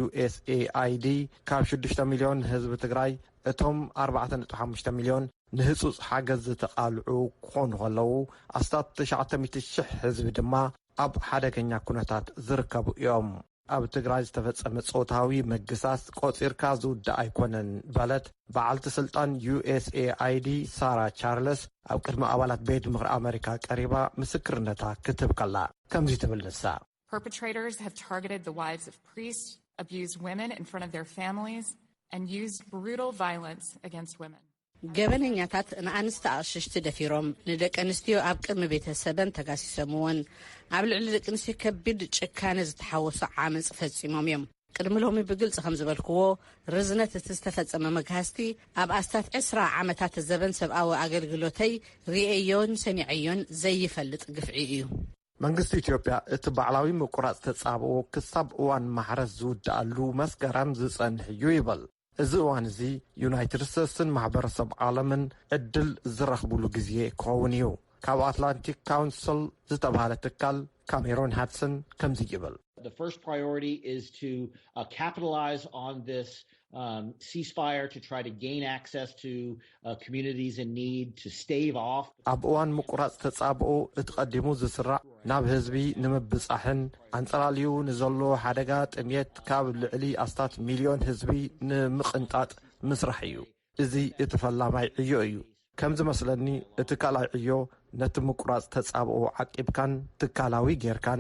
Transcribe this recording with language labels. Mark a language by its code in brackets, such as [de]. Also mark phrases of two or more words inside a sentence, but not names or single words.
[ti] USAID ካብ 6 ሚልዮን ህዝቢ ትግራይ እቶም 4.5 ሚልዮን ንህጹጽ ሓገዝ ዝተቓልዑ ክኾኑ ከለዉ ኣስታት 900,000 ህዝቢ ድማ ኣብ ሓደገኛ ኩነታት ዝርከቡ እዮም ኣብ ትግራይ ዝተፈጸመ ጾታዊ ምግሳስ ቆጺርካ ዝውዳእ ኣይኮነን በለት በዓልቲ ስልጣን USAID ሳራ ቻርልስ ኣብ ቅድሚ ኣባላት ቤት ምኽሪ ኣሜሪካ ቀሪባ ምስክርነታ ክትብ ከላ ከምዚ ትብል ንሳ [en] Perpetrators have targeted the wives of priests, abused women in front of their families, and used brutal violence against women. [ti] ገበነኛታት ንኣንስቲ ኣቕሽሽቲ ደፊሮም ንደቂ ኣንስትዮ ኣብ ቅድሚ ቤተሰበን ተጋሲሰምዎን ኣብ ልዕሊ ደቂ ኣንስትዮ ከቢድ ጭካነ ዝተሓወሱ ዓመፅ ፈጺሞም እዮም ቅድሚ ሎሚ ብግልፂ ከም ዝበልክዎ ርዝነት እቲ ዝተፈጸመ መግሃስቲ ኣብ ኣስታት 20 ዓመታት ዘበን ሰብኣዊ ኣገልግሎተይ ርአዮን ሰሚዐዮን ዘይፈልጥ ግፍዒ እዩ መንግስቲ ኢትዮጵያ እቲ ባዕላዊ ምቁራጽ ተጻብኦ ክሳብ እዋን ማሕረስ ዝውድኣሉ መስከረም ዝጸንሕ እዩ ይብል እዚ እዋን እዚ ዩናይትድ ስቴትስን ማሕበረሰብ ዓለምን ዕድል ዝረኽብሉ ግዜ ክኸውን እዩ ካብ ኣትላንቲክ ካውንስል ዝተባሃለ ትካል ካሜሮን ሃድሰን ከምዚ ይብል [en] The first priority is to capitalize on this ceasefire to try to gain access to communities in need to stave off [ti] ኣብ እዋን ምቁራጽ ተጻብኦ እቲ ቀዲሙ ዝስራዕ ናብ ህዝቢ ንምብጻሕን ኣንጸላልዩ ንዘሎ ሓደጋ ጥሜት ካብ ልዕሊ ኣስታት ሚልዮን ህዝቢ ንምቕንጣጥ ምስራሕ እዩ እዚ እቲ ፈላማይ ዕዮ እዩ ከም ዝመስለኒ እቲ ካልኣይ ዕዮ ነቲ ምቁራጽ ተጻብኦ ዓቂብካን ትካላዊ ጌርካን